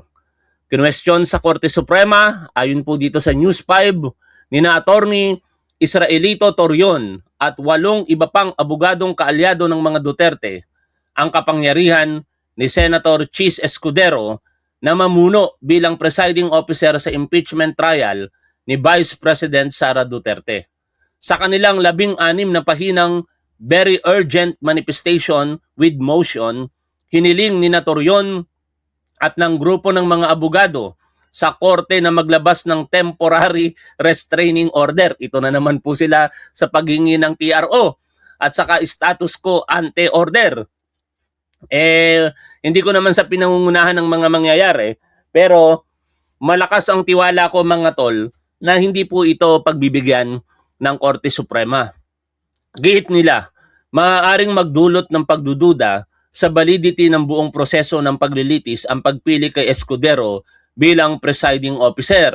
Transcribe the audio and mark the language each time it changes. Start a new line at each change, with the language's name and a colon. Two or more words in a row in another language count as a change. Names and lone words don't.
Filipino: Kinwestiyon sa Korte Suprema, ayon po dito sa News 5, ni na Attorney Israelito Torion at 8 iba pang abogadong kaalyado ng mga Duterte ang kapangyarihan ni Senator Chis Escudero na mamuno bilang
English: presiding officer
Filipino: sa
English: impeachment trial
Filipino: ni Vice President Sara Duterte. Sa kanilang 16 na pahinang
English: very urgent manifestation with motion,
Filipino: hiniling ni Torion at ng grupo ng mga abogado sa korte na maglabas ng
English: temporary restraining order.
Filipino: Ito na naman po sila sa paghingi ng TRO at saka
English: status quo ante order.
Filipino: Hindi ko naman sa pinangungunahan ng mga mangyayari, pero malakas ang tiwala ko mga tol na hindi po ito pagbibigyan ng Korte Suprema. Gihit nila, maaaring magdulot ng pagdududa sa validity ng buong proseso ng paglilitis ang pagpili kay Escudero bilang
English: presiding officer.